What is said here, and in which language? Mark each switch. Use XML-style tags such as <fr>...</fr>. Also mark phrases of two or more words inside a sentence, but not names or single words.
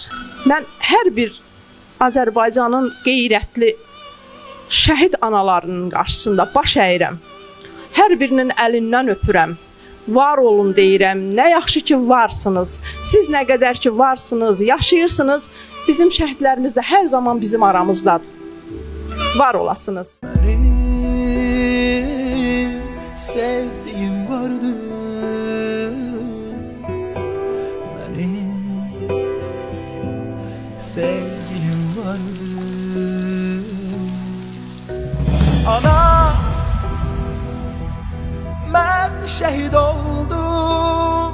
<az>Mən hər bir Azərbaycanın qeyrətli şəhid analarının qarşısında baş əyirəm. Hər birinin əlindən öpürəm. var olun deyirəm. Nə yaxşı ki varsınız. Siz nə qədər ki varsınız, yaşayırsınız, bizim şəhidlərimiz də hər zaman bizim aramızdadır. Var olasınız.</az> <tr>Benim sevdiğim vardı. Benim sevgilim vardı. Ana, ben şehit oldum.</tr>